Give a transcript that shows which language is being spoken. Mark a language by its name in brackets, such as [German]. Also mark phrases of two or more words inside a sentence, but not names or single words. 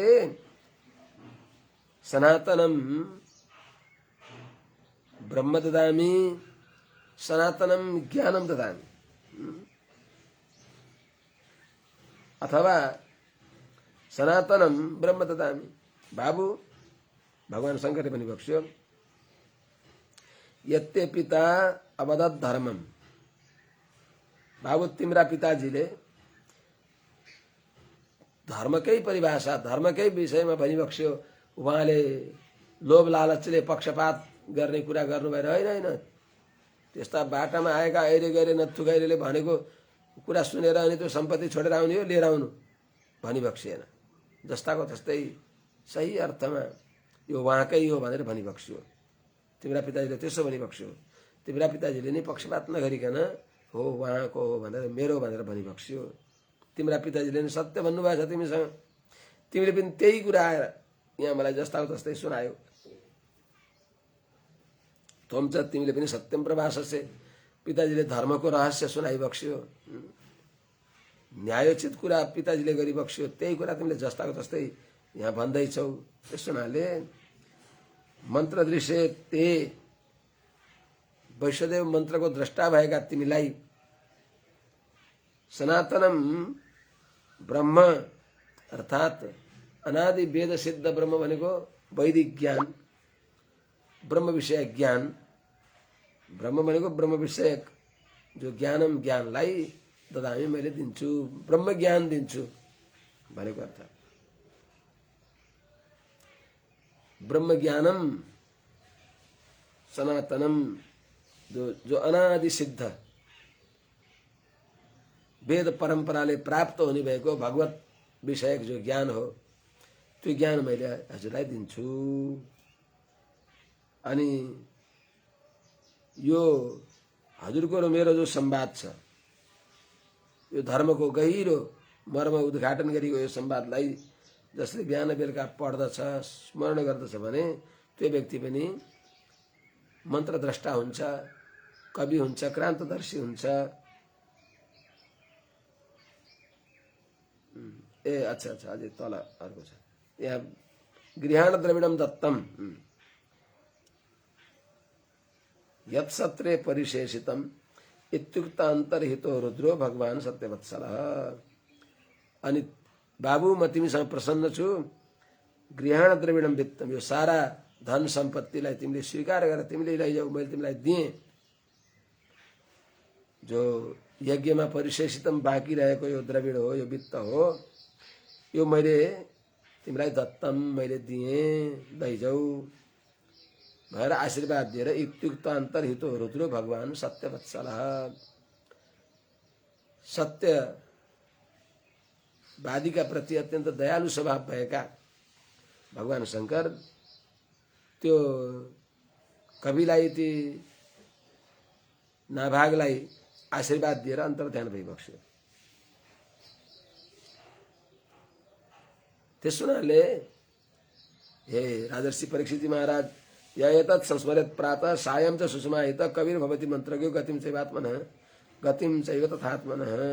[Sanskrit] सनातनम ब्रह्म ददामि सनातनम ज्ञानम ददामि, अथवा सनातनम ब्रह्म ददामि। [Nepali] बाबू, भगवान शंकरले भनिबक्स्यो [Sanskrit] यत्ते पिता अवदत् धर्मम, [Nepali] बाबू तिम्रा पिताजीले धर्मकै परिभाषा, धर्मकै विषयमा भनिबक्स्यो। उहाँले लोभ लालचले पक्षपात गर्ने कुरा गर्नु भएर होइन, त्यस्ता बाटामा आएका ऐरे गरे नथु गैरेले भनेको कुरा सुनेर अनि त्यो सम्पत्ति छोडेर आउने हो, लिएर आउनु भनिबक्सिएन। जस्ताको तस्तै सही अर्थमा यो उहाँकै हो भनेर भनिबक्स्यो। तिम्रा पिताजीले त्यसो भनिबक्स्यो। तिम्रा पिताजीले नै पक्षपात नगरिकन हो उहाँको हो भनेर, मेरो भनेर भनिबक्स्यो। तिम्रा पिताजीले नै सत्य भन्नुभएको छ तिमीसँग, तिमीले पनि त्यही कुरा आएर यहाँ मलाई जस्ताको तस्तै सुनायो। [Sanskrit] त्वं च, [Nepali] तिमीले पनि [Sanskrit] सत्यम प्रभाससे, [Nepali] पिताजीले धर्मको रहस्य सुनाइबक्स्यो, न्यायोचित कुरा पिताजीले गरिबक्स्यो, त्यही कुरा तिमीले जस्ताको तस्तै यहाँ भन्दैछौ। त्यस हुनाले [Sanskrit] मन्त्र दृश्य ते, [Nepali] वैष्णदेव मन्त्रको द्रष्टा भएका तिमीलाई [Sanskrit] सनातनम ब्रह्म [Nepali] अर्थात अनादि वेद सिद्ध ब्रह्म भनेको वैदिक ज्ञान, ब्रह्म विषय ज्ञान, ब्रह्म भनेको ब्रह्म विषयक जो ज्ञानम, ज्ञानलाई ददामी, मैले दिन्छु, ब्रह्म ज्ञान दिन्छु भनेको अर्थ। [Sanskrit] ब्रह्म ज्ञानम सनातनम, [Nepali] जो अनादि सिद्ध वेद परम्पराले प्राप्त हुने भएको भगवत विषयक जो ज्ञान हो, त्यो ज्ञान मैले हजुरलाई दिन्छु। अनि यो हजुरको र मेरो जो संवाद छ, यो धर्मको गहिरो मर्म उद्घाटन गरेको यो संवादलाई जसले बिहान बेलुका पढ्दछ, स्मरण गर्दछ भने त्यो व्यक्ति पनि मन्त्रद्रष्टा हुन्छ, कवि हुन्छ, क्रान्तदर्शी हुन्छ। [Hindi] ए अच्छा अच्छा, [Nepali] अझै तल अर्को छ यहाँ, [Sanskrit] गृहाण द्रविडम दत्तम यत्सत्रे परिशेषितम इत्युक्त अन्तर्हितो रुद्रो भगवान सत्यवत्सल। [Nepali] अनि बाबु म तिमीसँग प्रसन्न छु, [Sanskrit] गृहाण द्रविडम वित्तम, [Nepali] यो सारा धन सम्पत्तिलाई तिमीले स्वीकार गरेर तिमीले लैजाऊ, मैले तिमीलाई दिएँ। जो यज्ञमा परिशेषितम बाँकी रहेको यो द्रविड हो, यो वित्त हो, यो मैले तिमीलाई दत्तम, मैले दिएँ, लैजाऊ भनेर आशीर्वाद दिएर [Sanskrit] युक्त अन्तर्हितो रुद्रो भगवान सत्यवत्सल, [Nepali] सत्यवादीका प्रति अत्यन्त दयालु स्वभाव भएका भगवान शंकर त्यो कविलाई, ती नाभागलाई आशीर्वाद दिएर अन्तर्ध्यान भइबक्स्यो। त्यसो हुनाले हे राजर्षि परीक्षित महाराज, [Sanskrit] यतत् संस्मरेत् प्रातः सायं च सुषमाहित कविर भवति मन्त्रज्ञो गतिं चैवात्मनः गतिं चैव तथात्मनः।